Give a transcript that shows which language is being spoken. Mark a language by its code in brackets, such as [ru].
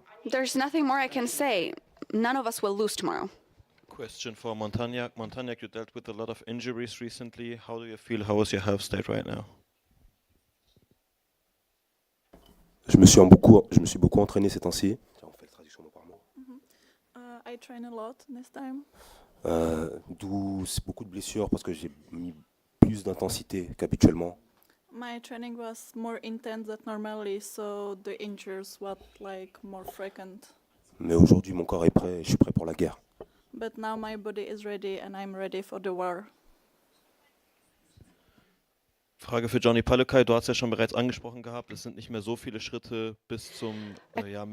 [en] There's nothing more I can say. None of us will lose tomorrow. Question for Montagnac. Montagnac, you dealt with a lot of injuries recently. How do you feel? How is your health state right now? [fr] Je me suis beaucoup entraîné ces temps-ci. [en] I train a lot this time. [fr] D'où beaucoup de blessures parce que j'ai mis plus d'intensité qu'habituellement. [en] My training was more intense than normally, so the injuries were like more frequent. [fr] Mais aujourd'hui, mon corps est prêt et je suis prêt pour la guerre. [en] But now my body is ready and I'm ready for the war. [de] Frage für Johnny Palokai. Du hast ja schon bereits angesprochen gehabt, es sind nicht mehr so viele Schritte bis zum möglichen